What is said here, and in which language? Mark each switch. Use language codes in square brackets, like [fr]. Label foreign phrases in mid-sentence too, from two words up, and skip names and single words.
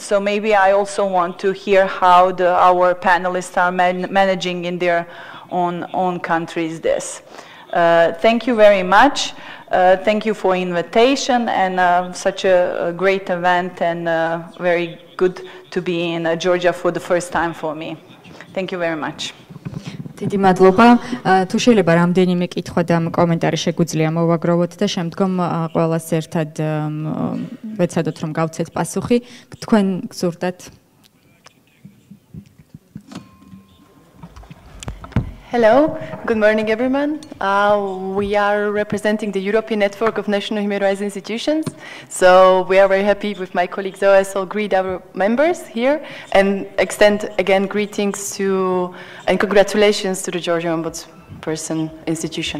[en] So maybe I also want to hear how our panelists are managing in their own countries this. Thank you very much. Thank you for invitation and such a great event, and very good to be in Georgia for the first time for me. Thank you very much. [ka] დიდი მადლობა. თუ შეიძლება რამდენიმე კითხვა და კომენტარი შეგვიძლია მოვაგროვოთ და შემდგომ ყველას ერთად ვეცადოთ რომ გავცეთ პასუხი. თქვენ გსურდათ? [en] Hello, good morning everyone. We are representing the European Network of National Human Rights Institutions. So we are very happy with my colleagues also greet our members here and extend again greetings to and congratulations to the Georgia Ombudsperson institution.